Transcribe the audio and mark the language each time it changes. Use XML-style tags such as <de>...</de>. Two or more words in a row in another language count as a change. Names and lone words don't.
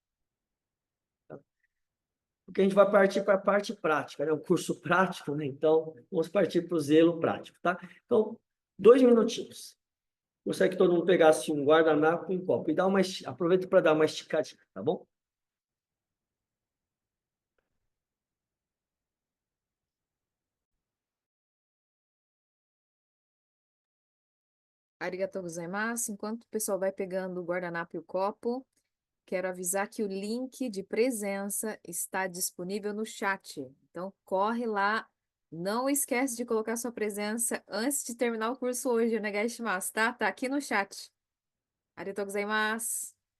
<pt>Porque a gente vai partir para a parte prática, né? O curso prático, né? Então, vamos partir para o zelo prático, tá? Então, 2 minutinhos. Gostaria que todo mundo pegasse um guardanapo e um copo. E aproveita para dar uma esticadinha, tá bom?</pt> <ja>ありがとうございます.</ja> <pt>Enquanto o pessoal vai pegando o guardanapo e o copo, quero avisar que o link de presença está disponível no chat. Então, corre lá. Não esquece de colocar sua presença antes de terminar o curso hoje, né, Gaishimasu, tá? Tá aqui no chat.</pt> <ja>ありがとうございます.</ja>